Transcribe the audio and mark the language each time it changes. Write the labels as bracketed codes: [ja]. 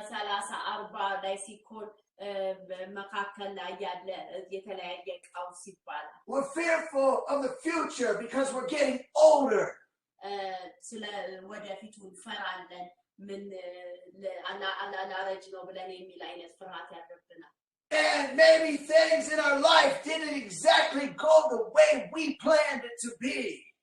[am] 30-40 ላይ ሲኮን መካከል ላይ ያለ የተለያየ ቀውስ ይባላል [en] We're fearful of the future because we're getting older [am] ስለ ወደፊቱ እንፈራለን ምን አላረጅ ነው ብለን የሚል አይነት ፍርሃት ያደርብናል [en] And maybe things in our life didn't exactly go the way we planned it to be.